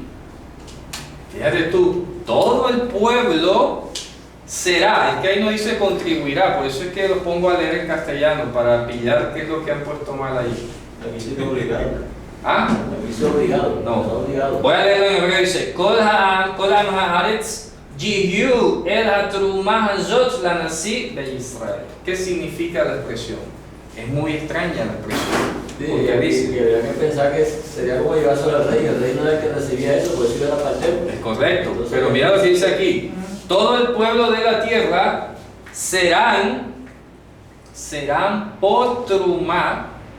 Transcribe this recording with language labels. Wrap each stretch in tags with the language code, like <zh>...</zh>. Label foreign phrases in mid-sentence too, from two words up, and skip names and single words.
<es>Fíjate tú, todo el pueblo será, es que ahí no dice contribuirá, por eso es que lo pongo a leer en castellano, para pillar qué es lo que han puesto mal ahí. Aquí sí es obligado. Aquí sí es obligado. No. Obligado. Voy a leerlo en hebreo, dice,</es> <he>כל הארץ יהיו אל התרומה הזאת לנשיא בישראל.</he> <es>¿Qué significa la expresión? Es muy extraña la expresión. Sí, Porque dice, y habría que pensar que sería como llevárselo al rey. El rey no era el que recibía eso, pues eso era para el templo. es correcto, Entonces, pero mira lo que dice aquí. Todo el pueblo de la tierra serán por trumá.</es>